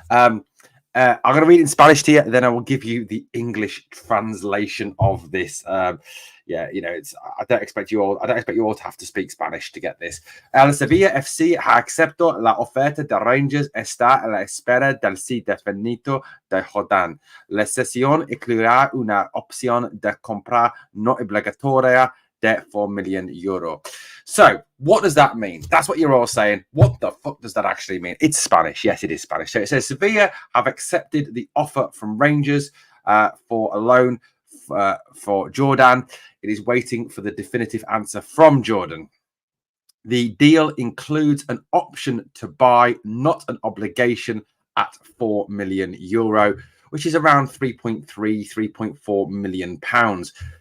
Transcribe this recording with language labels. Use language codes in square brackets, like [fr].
[en] I'm going to read it in Spanish to you, then I will give you the English translation of this. Yeah, you know, I don't expect you all to have to speak Spanish to get this. [es] El Sevilla FC ha aceptado la oferta de Rangers, está a la espera del sí definido de Jordan. La sesión incluirá una opción de compra no obligatoria de 4 [en] million euro. So, what does that mean? That's what you're all saying. What the fuck does that actually mean? It's Spanish. Yes, it is Spanish. So it says Sevilla have accepted the offer from Rangers for a loan for Jordan. It is waiting for the definitive answer from Jordan. The deal includes an option to buy, not an obligation, at 4 million euro, which is around 3.4 million pounds.